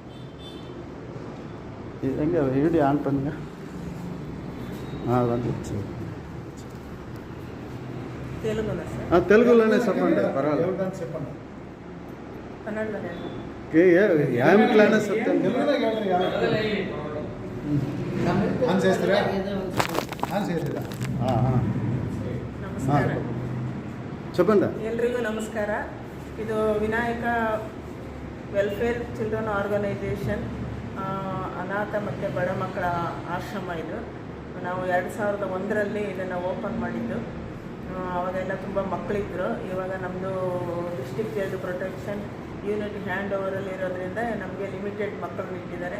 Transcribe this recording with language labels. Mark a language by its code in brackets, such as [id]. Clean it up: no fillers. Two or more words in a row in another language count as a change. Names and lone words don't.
[te] ఇంకా వీడియో ఆన్ పనిగా తెలుగులోనే చెప్పండి, పర్వాలేదు. ఏమిట్లైనా చెప్తాను. చెప్పండి. [kn] ಎಲ್ರಿಗೂ ನಮಸ್ಕಾರ. ಇದು ವಿನಾಯಕ ವೆಲ್ಫೇರ್ ಚಿಲ್ಡ್ರನ್ ಆರ್ಗನೈಸೇಷನ್ ಅನಾಥ ಮತ್ತು ಬಡ ಮಕ್ಕಳ ಆಶ್ರಮ. ಇದು ನಾವು 2001ರಲ್ಲಿ ಇದನ್ನು ಓಪನ್ ಮಾಡಿದ್ದು. ಅವಾಗೆಲ್ಲ ತುಂಬ ಮಕ್ಕಳಿದ್ರು. ಇವಾಗ ನಮ್ಮದು ಡಿಸ್ಟ್ರಿಕ್ಟ್ ಚೈಲ್ಡ್ ಪ್ರೊಟೆಕ್ಷನ್ ಯೂನಿಟ್ ಹ್ಯಾಂಡ್ ಓವರಲ್ಲಿ ಇರೋದ್ರಿಂದ ನಮಗೆ ಲಿಮಿಟೆಡ್ ಮಕ್ಕಳು ಇಟ್ಟಿದ್ದಾರೆ.